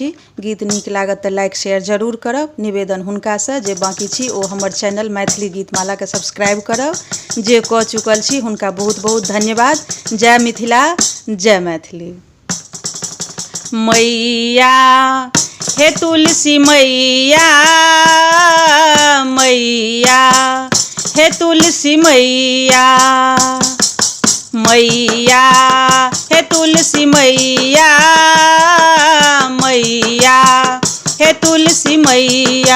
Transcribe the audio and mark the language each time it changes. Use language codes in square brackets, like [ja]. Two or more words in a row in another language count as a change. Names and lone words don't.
[mai] गीत नीक लागत तऽ [en] like share [mai] जरूर करब। निवेदन हुनका से जे बाकी छी ओ हमर चैनल मैथिली गीतमाला के सब्सक्राइब करब। जे कऽ चुकल छी हुनका बहुत बहुत धन्यवाद। जय मिथिला, जय मैथिली। मैया हे तुलसी मैया, मैया हे तुलसी मैया, मैया हे तुलसी मैया, मैया हे तुलसी मैया।